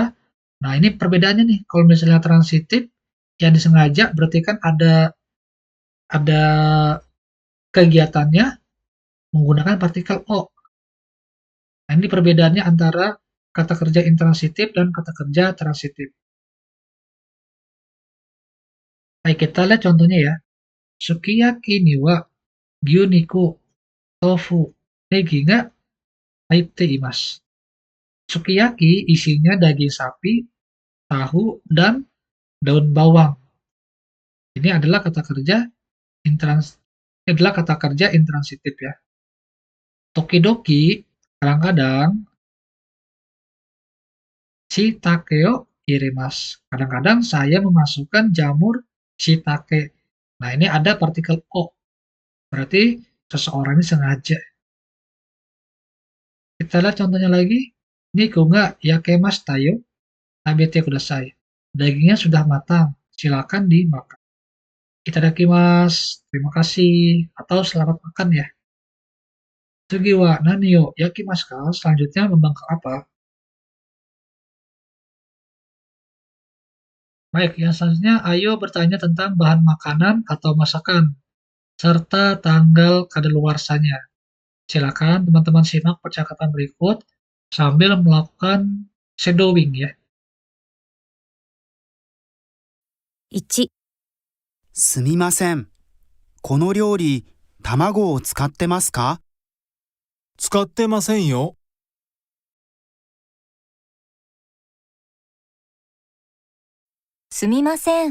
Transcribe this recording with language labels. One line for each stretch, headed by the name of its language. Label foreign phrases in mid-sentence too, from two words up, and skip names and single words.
Indonesian: Nah, ini perbedaannya nih. Kalau misalnya transitif yang disengaja berarti kan ada kegiatannya menggunakan partikel o. Nah, ini perbedaannya antara kata kerja intransitif dan kata kerja transitif. Baik, kita lihat contohnya ya.
Japanese: すき焼きには牛肉、豆腐、ねぎが入っています.
Indonesian: Sukiyaki isinya daging sapi, tahu, dan daun bawang. Ini adalah kata kerja intransitif ya.
Japanese: Tokidoki, kadang-kadang 椎茸を入れます.
Indonesian: Kadang-kadang saya memasukkan jamur shiitake. Nah, ini ada partikel o. Berarti seseorang ini sengaja. Kita lihat contohnya lagi.
Japanese: 肉が焼けましたよ. 食べてください.
Indonesian: Dagingnya sudah matang. Silakan dimakan. Itadakimasu. Terima kasih. Atau selamat makan ya.
Japanese: 次は何よ焼きますか?
Indonesian: Selanjutnya membangkang apa? Baik, yang selanjutnya ayo bertanya tentang bahan makanan atau masakan, serta tanggal kadaluarsanya. Silakan teman-teman simak percakapan berikut sambil melakukan shadowing ya.
Japanese: 1、すみません。この料理、卵を使ってますか？使ってませんよ。すみません。